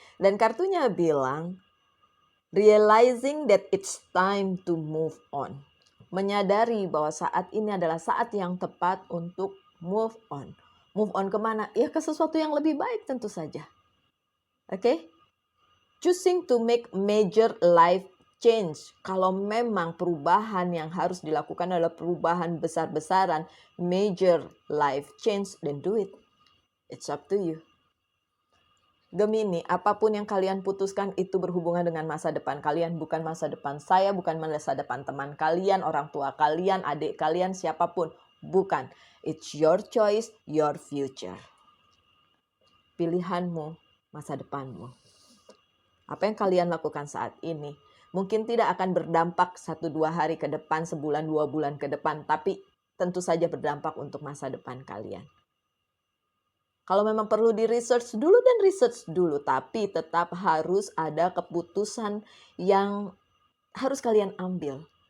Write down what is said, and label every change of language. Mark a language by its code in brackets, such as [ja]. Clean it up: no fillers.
[id] Dan kartunya bilang, [en] realizing that it's time to move on. [id] Menyadari bahwa saat ini adalah saat yang tepat untuk move on. Move on kemana? Ya ke sesuatu yang lebih baik tentu saja. Oke? [en] Choosing to make major life change. [id] Kalau memang perubahan yang harus dilakukan adalah perubahan besar-besaran, major life change, [en] then do it. It's up to you. [id] Gemini, apapun yang kalian putuskan itu berhubungan dengan masa depan kalian, bukan masa depan saya, bukan masa depan teman kalian, orang tua kalian, adik kalian, siapapun. Bukan. [en] It's your choice, your future. [id] Pilihanmu, masa depanmu. Apa yang kalian lakukan saat ini mungkin tidak akan berdampak 1-2 hari ke depan, sebulan, 2 bulan ke depan, tapi tentu saja berdampak untuk masa depan kalian. Kalau memang perlu di-research dulu dan research dulu, tapi tetap harus ada keputusan yang harus kalian ambil.